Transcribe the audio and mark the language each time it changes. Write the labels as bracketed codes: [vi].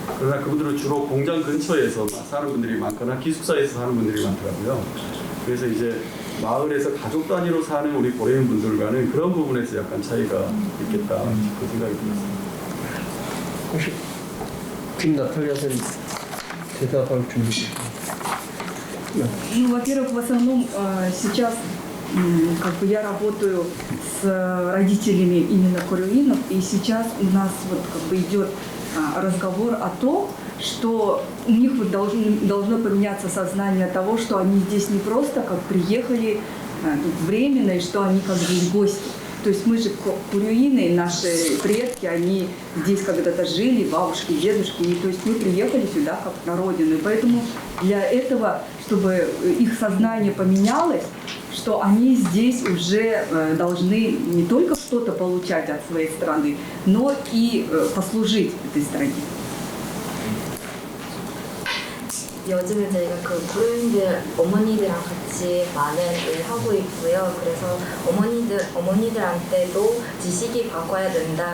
[ko] 그러나 그분들은 주로 공장 근처에서 사는 분들이 많거나 기숙사에서 사는 분들이 많더라고요. 그래서 이제 마을에서 가족 단위로 사는 우리 고려인 분들과는 그런 부분에서 약간 차이가 있겠다, 그 생각이 들었습니다. 혹시 팀 나탈리아 선 대답할 준비? [ru] Ну, во-первых, в основном сейчас как бы я работаю с родителями именно кореоинов, и сейчас у нас вот как бы идет разговор о том, что у них вот должно поменяться сознание того, что они здесь не просто как приехали тут временно, и что они как бы гости. То есть мы же кореоины, наши предки, они здесь когда-то жили, бабушки, дедушки, и то есть мы приехали сюда как на родину. И поэтому для этого, чтобы их сознание поменялось, что они здесь уже должны не только что-то получать от своей страны, но и послужить этой стране. [ko] 요즘은 저희가 그 고려인들 어머니들랑 같이 많은 일을 하고 있고요. 그래서 어머니들한테도 지식이 바꿔야 된다.